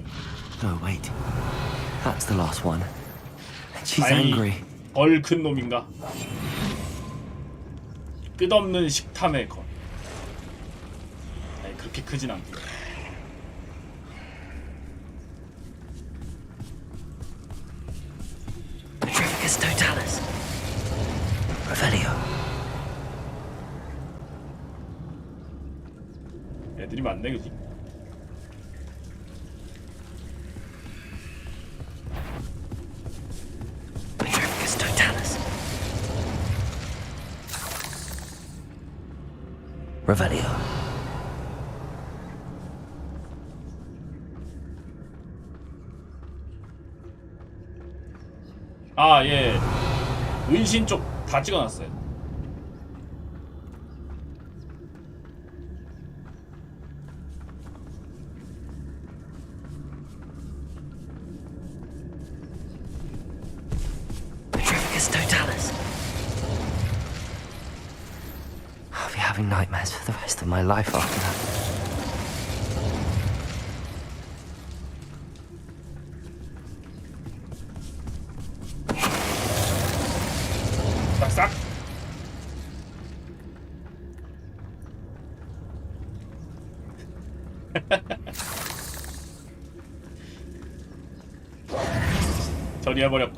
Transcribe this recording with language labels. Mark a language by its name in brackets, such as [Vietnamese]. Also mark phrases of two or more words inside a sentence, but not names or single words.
[English] Oh wait, that's the last one. She's [Korean] 아니, [English] angry. [Korean] 벌 큰 놈인가? 끝없는 식탐의 건. 아니, 그렇게 크진 않고. [Latin] Petrificus totalis. Revelio. [Korean] 애들이 많네, 그지? [Latin] Petrificus totalis. Revelio. [Korean] 아, 예. 은신 쪽 다 찍어놨어요. [Latin] Petrificus totalis. [English] I'll be having nightmares for the rest of my life after that. [Korean] 싹싹. 처리해버렸고.